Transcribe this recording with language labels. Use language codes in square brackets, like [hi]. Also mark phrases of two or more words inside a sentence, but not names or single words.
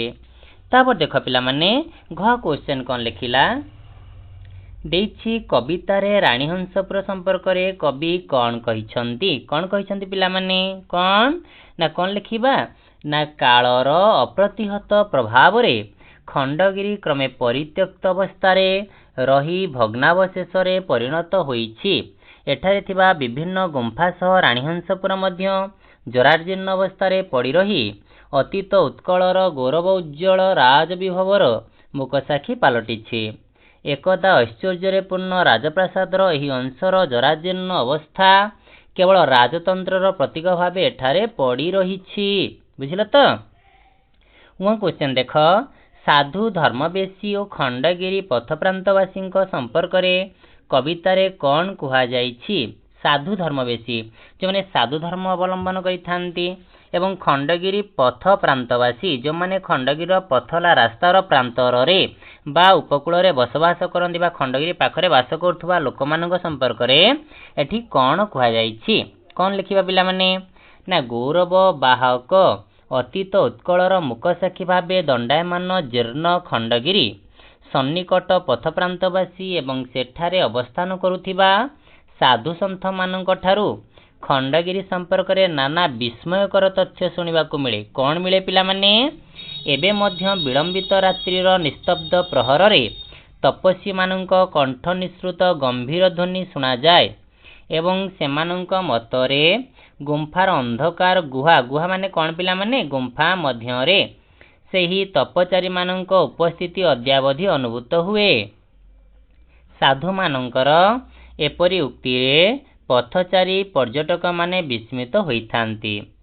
[or] ତା'ପର ଦେଖ ପିଲେ ମାନେ ଘ କ୍ୱେଶ୍ଚନ କଣ ଲେଖିଲା ଦେଇଛି କବିତା ରେ ରାଣୀ ହଂସପୁର ସମ୍ପର୍କ ରେ କବି କଣ କହିଛନ୍ତି ପିଲେ ମାନେ କଣ ନା କଣ ଲେଖିବା ନା କାଳର ଅପ୍ରତିହତ ପ୍ରଭାବ ରେ ଖଣ୍ଡଗିରି କ୍ରମେ ପରିତ୍ୟକ୍ତ ଅବସ୍ଥା ରେ ରହି ଭଗ୍ନାବଶେଷ ରେ ପରିଣତ ହୋଇଛି। ଏଠାରେ ଥିବା ବିଭିନ୍ନ ଗୁମ୍ଫା ସହ ରାଣୀ ହଂସପୁର ମଧ୍ୟ ଜରାଜୀର୍ଣ୍ଣ ଅବସ୍ଥା ରେ ପଡ଼ି ରହି ଅତୀତ ଉତ୍କଳର ଗୌରବ ଉଜ୍ଜ୍ୱଳ ରାଜବିଭବର ମୂକସାକ୍ଷୀ ପାଲଟିଛି। ଏକଦା ଐଶ୍ୱର୍ଯ୍ୟ ପୂର୍ଣ୍ଣ ରାଜପ୍ରାସାଦର ଏହି ଅଂଶର ଜରାଜୀର୍ଣ୍ଣ ଅବସ୍ଥା କେବଳ ରାଜତନ୍ତ୍ରର ପ୍ରତୀକ ଭାବେ ଏଠାରେ ପଡ଼ି ରହିଛି। ବୁଝିଲ ତ ଓ କ୍ୱେଶ୍ଚନ ଦେଖ ସାଧୁ ଧର୍ମବେଶୀ ଓ ଖଣ୍ଡଗିରି ପଥପ୍ରାନ୍ତବାସୀ ସମ୍ପର୍କ ରେ କବିତା ରେ କଣ କୁହା ଯାଇଛି। ସାଧୁ ଧର୍ମବେଶୀ ଯେଉଁ ମାନେ ସାଧୁ ଧର୍ମ ଅବଲମ୍ବନ କରିଥାନ୍ତି ଏବଂ ଖଣ୍ଡଗିରି ପଥ ପ୍ରାନ୍ତବାସୀ ଯେଉଁ ମାନେ ଖଣ୍ଡଗିରି ପଥଲା ରାସ୍ତାର ପ୍ରାନ୍ତର ରେ ବା ଉପକୂଳ ରେ ବସବାସ କରନ୍ତି ବା ଖଣ୍ଡଗିରି ପାଖରେ ବାସ କରୁଥିବା ଲୋକମାନଙ୍କ ସମ୍ପର୍କ ରେ ଏଠି କଣ କୁହା ଯାଇଛି। କଣ ଲେଖିବା ପିଲେ ମାନେ ନା ଗୌରବ ବାହକ ଅତୀତ ଉତ୍କଳର ମୂକସାକ୍ଷୀ ଭାବେ ଦଣ୍ଡାୟମାନ ଜୀର୍ଣ୍ଣ ଖଣ୍ଡଗିରି ସନ୍ନିକଟ ପଥପ୍ରାନ୍ତବାସୀ ଏବଂ ସେଠାରେ ଅବସ୍ଥାନ କରୁଥିବା ସାଧୁ ସନ୍ଥ ମାନଙ୍କ ଠାରୁ ଖଣ୍ଡଗିରି ସମ୍ପର୍କ ରେ ନାନା ବିସ୍ମୟକର ତଥ୍ୟ ଶୁଣିବାକୁ ମିଳେ। କଣ ମିଳେ ପିଲେ ମାନେ ଏବେ ମଧ୍ୟ ବିଳମ୍ବିତ ରାତ୍ରିର ନିସ୍ତବ୍ଧ ପ୍ରହର ରେ ତପସ୍ୱୀ ମାନଙ୍କ କଣ୍ଠ ନିସୃତ ଗମ୍ଭୀର ଧ୍ୱନି ଶୁଣା ଯାଏ ଏବଂ ସେମାନଙ୍କ ମତରେ ଗୁମ୍ଫାର ଅନ୍ଧକାର ଗୁହା ମାନେ କଣ ପିଲେ ମାନେ ଗୁମ୍ଫା ମଧ୍ୟ ରେ ସେହି ତପଚାରୀ ମାନଙ୍କ ଉପସ୍ଥିତି ଅଦ୍ୟାବଧି ଅନୁଭୂତ ହୁଏ। ସାଧୁ ମାନଙ୍କର ଏପରି ଉକ୍ତି ରେ ପଥଚାରୀ ପର୍ଯ୍ୟଟକ ମାନେ ବିସ୍ମିତ ହୋଇଥାନ୍ତି।